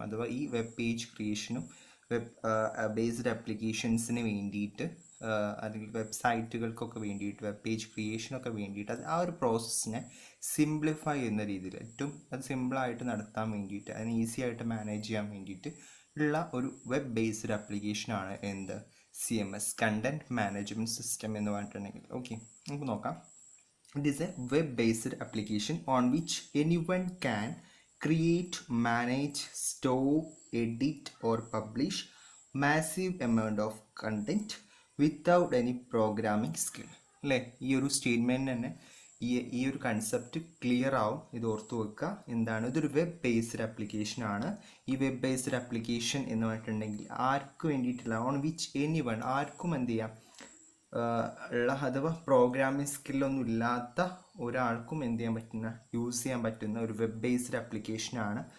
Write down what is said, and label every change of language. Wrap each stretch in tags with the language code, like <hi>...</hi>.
<ml>അഥവാ ഈ web page ക്രിയേഷനും web based ആപ്ലിക്കേഷൻസിന് വേണ്ടിയിട്ട് അല്ലെങ്കിൽ വെബ്സൈറ്റുകൾക്കൊക്കെ വേണ്ടിയിട്ട്, വെബ് പേജ് ക്രിയേഷനൊക്കെ വേണ്ടിയിട്ട് അത് ആ ഒരു പ്രോസസ്സിനെ സിംപ്ലിഫൈ ചെയ്യുന്ന രീതിയിൽ ഏറ്റവും അത് സിമ്പിളായിട്ട് നടത്താൻ വേണ്ടിയിട്ട്, അതിന് ഈസി ആയിട്ട് മാനേജ് ചെയ്യാൻ വേണ്ടിയിട്ട് ഉള്ള ഒരു വെബ് ബേസ്ഡ് ആപ്ലിക്കേഷനാണ് എന്ത്, CMS കണ്ടൻറ് മാനേജ്മെൻറ്റ് സിസ്റ്റം എന്ന് പറഞ്ഞിട്ടുണ്ടെങ്കിൽ. ഓക്കെ, നമുക്ക് നോക്കാം.</ml> <en>It is a web-based application on which anyone can create, manage, store, edit or publish massive amount of content without any programming skill.</en> <ml>അല്ലേ, ഈ ഒരു സ്റ്റേറ്റ്മെൻറ്റ് തന്നെ ഈ ഒരു കൺസെപ്റ്റ് ക്ലിയർ ആവും. ഇത് ഓർത്ത് വെക്കുക. എന്താണ്, ഇതൊരു വെബ് ബേസ്ഡ് ആപ്ലിക്കേഷൻ ആണ്. ഈ വെബ് ബേസ്ഡ് ആപ്ലിക്കേഷൻ എന്ന് പറഞ്ഞിട്ടുണ്ടെങ്കിൽ ആർക്ക് വേണ്ടിയിട്ടില്ല,</ml> <en>on which anyone,</en> <ml>ആർക്കും എന്ത് ചെയ്യാം ഉള്ള, അഥവാ പ്രോഗ്രാമിംഗ് സ്കില്ലൊന്നും ഇല്ലാത്ത ഒരാൾക്കും എന്ത് ചെയ്യാൻ പറ്റുന്ന, യൂസ് ചെയ്യാൻ പറ്റുന്ന ഒരു വെബ് ബേസ്ഡ് ആപ്ലിക്കേഷനാണ്.</ml>